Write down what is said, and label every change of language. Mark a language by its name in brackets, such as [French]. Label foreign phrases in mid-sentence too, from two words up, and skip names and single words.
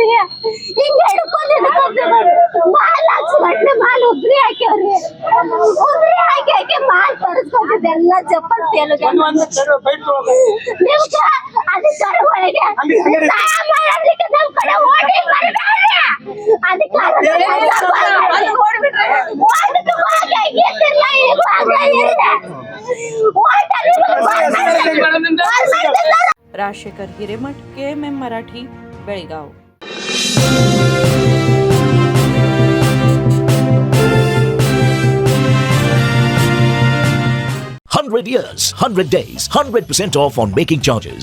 [Kannada] ಹಿಂಗ ಹಿಡ್ಕೊಂಡು ಮಾಲ್ ಹಾಕ್ಸ್ಕೊಂಡ್ರೆ ಮಾಲ್ ಉದ್ರಿ ಹಾಕ್ಯವ್ರಿ. ಉದ್ರಿ ಹಾಕಿ ಮಾಲ್ ತರಿಸ್ಕೊಂಡಿದ್ದೆ ಎಲ್ಲ ಚಪ್ಪಲ್ ತೇಲುಗೆ. ನಿಮ್ಗ ಅಧಿಕಾರಿಗಳಿಗೆ ಸಹಾಯ ಮಾಡೋದಕ್ಕೆ ನಮ್ ಕಡೆ ಓಡಿ ಬರ್ಬೇಡ್ರಿ. ಅಧಿಕಾರಿಗಳು [Marathi] राजशेखर हिरेमठ, KMM मराठी, बेळगाव. [English] 100 years, 100 days, 100% off on making charges.